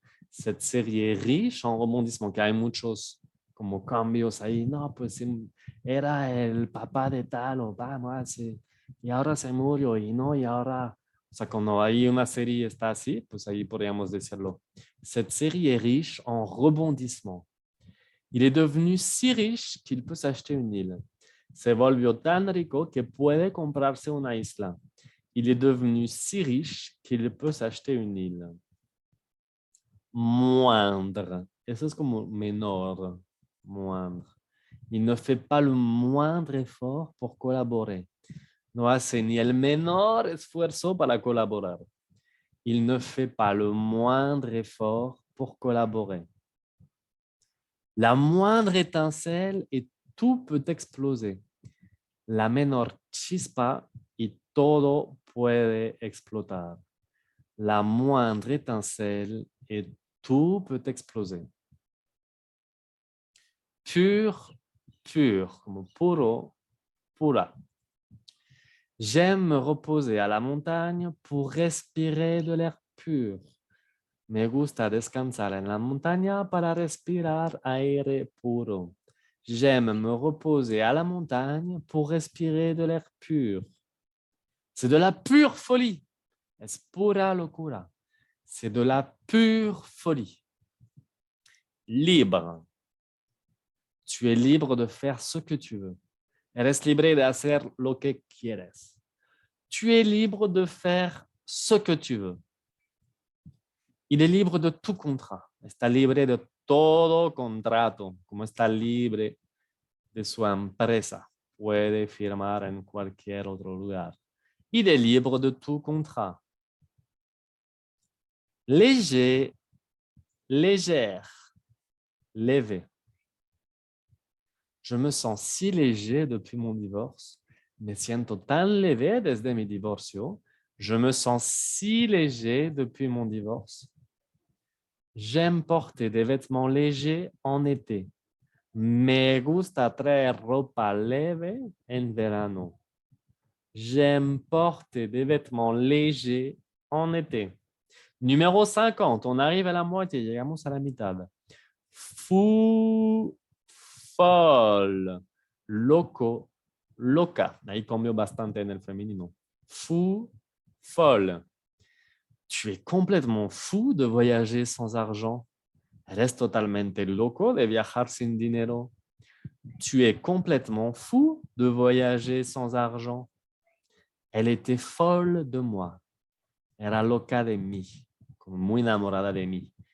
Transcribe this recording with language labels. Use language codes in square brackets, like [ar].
[fr] cette serie riche en rebondissement, [es] que hay muchos como cambios ahí, no, pues era el papá de tal o vamos, sí, y ahora se murió y no, y ahora, o sea, cuando hay una serie está así, pues ahí podríamos decirlo. [fr] Cette série est riche en rebondissements. Il est devenu si riche qu'il peut s'acheter une île. [es] Se volvió tan rico que puede comprarse una isla. [fr] Il est devenu si riche qu'il peut s'acheter une île. [es] Moindre. Eso es como menor. Moindre. [fr] Il ne fait pas le moindre effort pour collaborer. [es] No hace ni el menor esfuerzo para colaborar. [fr] Il ne fait pas le moindre effort pour collaborer. La moindre étincelle et tout peut exploser. [es] La menor chispa y todo puede explotar. [fr] La moindre étincelle et tout peut exploser. [es] Pur, pur, como puro, pura. [fr] J'aime me reposer à la montagne pour respirer de l'air pur. [es] Me gusta descansar en la montaña para respirar aire puro. [fr] J'aime me reposer à la montagne pour respirer de l'air pur. C'est de la pure folie. [es] Es pura locura. [fr] C'est de la pure folie. Libre. Tu es libre de faire ce que tu veux. [es] Eres libre de hacer lo que quieres. [fr] Tu es libre de faire ce que tu veux. Il est libre de tout contrat. [es] Está libre de todo contrato, como está libre de su empresa. Puede firmar en cualquier otro lugar. [fr] Il est libre de tout contrat. Léger, légère, lévé. Je me sens si léger depuis mon divorce. [es] Me siento tan lévé desde mi divorcio. [fr] Je me sens si léger depuis mon divorce. J'aime porter des vêtements légers en été. [es] Me gusta traer ropa leve en verano. [fr] J'aime porter des vêtements légers en été. Numéro 50, on arrive à la moitié, [es] llegamos a la mitad. [fr] Fou, folle, loco, loca. [es] Ahí cambió bastante en el femenino. [fr] Fou, folle. Tu es complètement fou de voyager sans argent. [es] Eres totalmente loco de viajar sin dinero. [fr] Tu es complètement fou de voyager sans argent. Elle était folle de moi. [es] Era loca de mí, como muy enamorada de mí.